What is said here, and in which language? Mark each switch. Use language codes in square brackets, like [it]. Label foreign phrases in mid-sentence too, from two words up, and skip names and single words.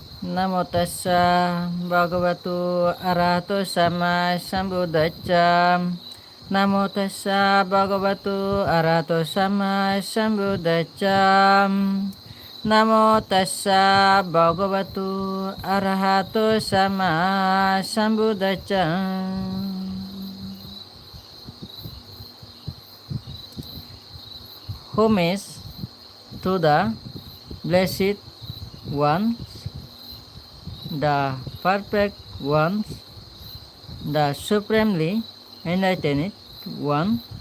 [pi] Namo tassa bhagavato arahato sama sambuddhassa. Namo tassa bhagavato arahato sama sambuddhassa. Namo tassa bhagavato arahato sama sambuddhassa. [en] Homage to the Blessed Ones, the Perfect Ones, the Supremely Enlightened One.